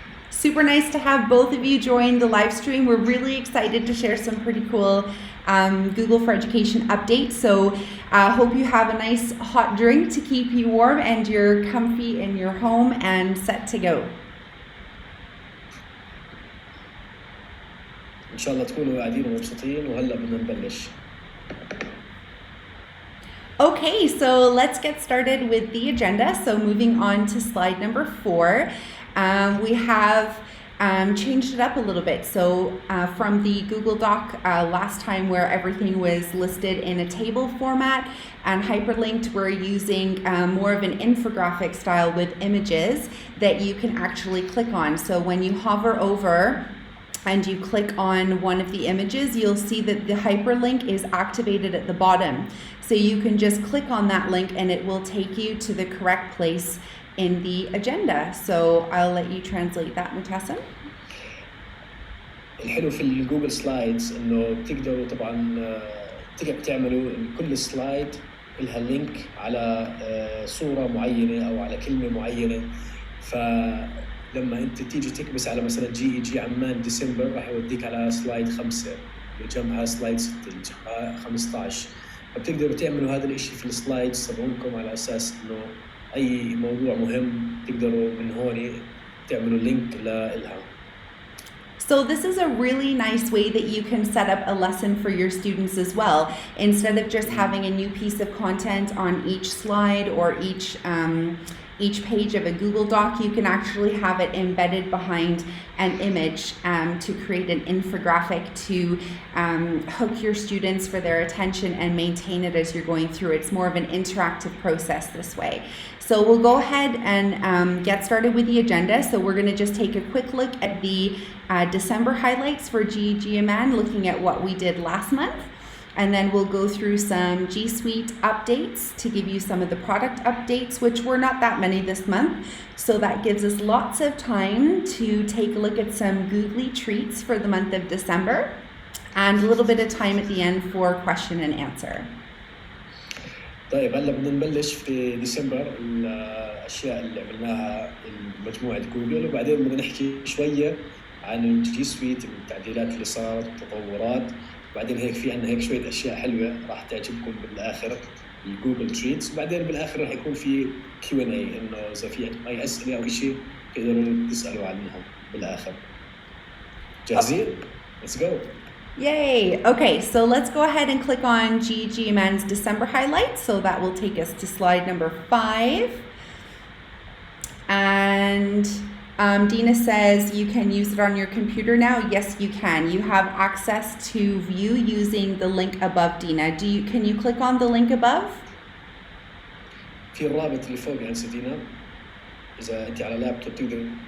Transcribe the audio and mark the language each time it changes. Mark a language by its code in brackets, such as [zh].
[en] Super nice to have both of you join the live stream. We're really excited to share some pretty cool Google for Education updates. So hope you have a nice hot drink to keep you warm and you're comfy in your home and set to go. [ar] إن شاء الله تكونوا قاعدين ومبسوطين، وهلا بدنا نبلش. [en] Okay, so let's get started with the agenda. So moving on to slide number 4, we have changed it up a little bit. So from the Google Doc last time where everything was listed in a table format and hyperlinked, we're using more of an infographic style with images that you can actually click on. So when you hover over and you click on one of the images, you'll see that the hyperlink is activated at the bottom. So you can just click on that link and it will take you to the correct place in the agenda. So I'll let you translate that, Mutassim. [ar] الحلو في الجوجل سلايدز انه بتقدروا طبعا تعملوا كل سلايد لها لينك على صورة معينة او على كلمة معينة. فلما انت تيجي تكبس على مثلا GEG عمان ديسمبر راح يوديك على سلايد 5، جنبها سلايد 6 جنبها 15. فبتقدروا تعملوا هذا الاشي في السلايد تبعونكم على اساس انه اي موضوع مهم تقدروا من هون تعملوا لينك لها. [en] So this is a really nice way that you can set up a lesson for your students as well. Instead of just having a new piece of content on each slide or each page of a Google Doc, you can actually have it embedded behind an image to create an infographic to hook your students for their attention and maintain it as you're going through. It's more of an interactive process this way. So we'll go ahead and get started with the agenda. So we're going to just take a quick look at the December highlights for GEG Amman, looking at what we did last month. And then we'll go through some G Suite updates to give you some of the product updates, which were not that many this month. So that gives us lots of time to take a look at some Googley-Treats for the month of December and a little bit of time at the end for question and answer. [ar] طيب هلا بدنا نبلش في ديسمبر الاشياء اللي عملناها مجموعه جوجل، وبعدين بدنا نحكي شويه عن الجي سويت، التعديلات اللي صارت والتطورات. بعدين هيك في عندنا هيك شويه اشياء حلوه راح تعجبكم بالاخر، الجوجل تريتس. وبعدين بالاخر راح يكون في كيو ان اي، انه اذا في عندكم اي اسئله او شيء تقدروا تسالوا عنهم بالاخر. جاهزين؟ [en] Let's go. Yay! Okay, so let's go ahead and click on GEG Amman's December highlights. So that will take us to slide number 5. And Dina says you can use it on your computer now. Yes, you can. You have access to view using the link above, Dina. Can you click on the link above? [ar] في الرابط اللي فوق عند دينا، إذا أنت على لابتوب تقدر.